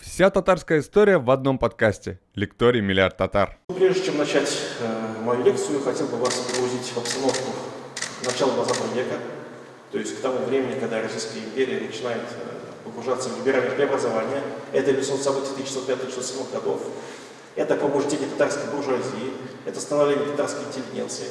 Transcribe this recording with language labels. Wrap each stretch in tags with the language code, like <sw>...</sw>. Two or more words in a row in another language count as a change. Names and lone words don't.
<ru>Вся татарская история в одном подкасте. Лекторий «Миллиард татар». Прежде чем начать мою лекцию, хотел бы вас погрузить в обстановку начала 20 века, то есть к тому времени, когда Российская империя начинает погружаться в либеральное преобразование. Это революционные события 1605-1607 годов, это пробуждение татарской буржуазии, это становление татарской интеллигенции.</ru>